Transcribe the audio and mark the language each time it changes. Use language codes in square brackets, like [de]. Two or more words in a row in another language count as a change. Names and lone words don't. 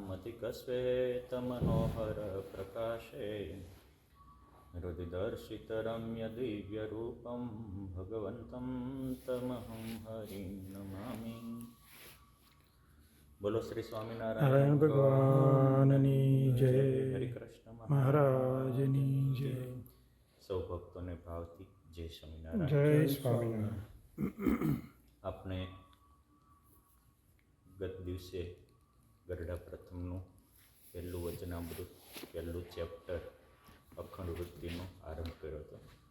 [sa] स्फटिकश्वेतमनोहर प्रकाशे हृदिदर्शितरम्यदिव्यरूपं भगवन्तं तमहं हरिं नमामि। [hi] बोलो श्री स्वामिनारायण [gu] ભગવાનની જય, હરિકૃષ્ણ મહારાજની જય. સૌ ભક્તોને ભાવથી જય સ્વામિનારાયણ. જય સ્વામિનારાયણ. આપણે ગત દિવસે ગરડા પ્રથમનું પહેલું વચનામૃત, પહેલું ચેપ્ટર અખંડ વૃત્તિનો આરંભ કર્યો હતો.